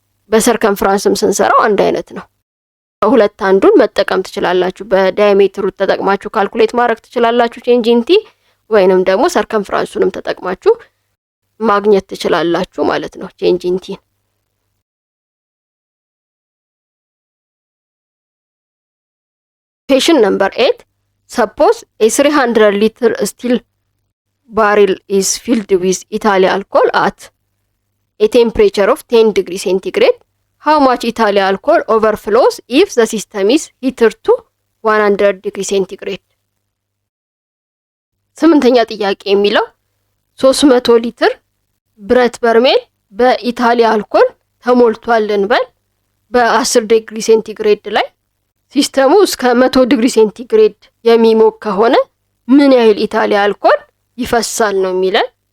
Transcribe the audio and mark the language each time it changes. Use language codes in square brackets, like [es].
[am] በሰርከምፍራንስም ስንሰራው አንድ አይነት ነው። ከሁለት አንዱን መጠቀም ትችላላችሁ። በዳያሜትሩ ተጠቅማችሁ ካልኩሌት ማድረግ ትችላላችሁ ቼንጅ ኢን ቲ፣ ወይንም ደግሞ ሰርከምፍራንሱንም ተጠቅማችሁ ማግኘት ትችላላችሁ ማለት ነው ቼንጅ ኢን ቲ። [en] Question number 8. Suppose a 300 liter steel barrel is filled with Italy alcohol at a temperature of 10 degrees centigrade. How much Italy alcohol overflows if the system is heated to 100 degrees centigrade? [am] ስምንተኛ ጥያቄ የሚለው 300 ሊትር ብረት በርሜል በኢታሊ አልኮል ተሞልቷል እንበል። በ10 ዲግሪ ሴንቲግሬድ ላይ ሲስተሙ እስከ 100 ዲግሪ ሴንቲግሬድ የሚሞቅ ከሆነ ምን ያህል ኢታሊ አልኮል ይፈሳል ነው የሚለን።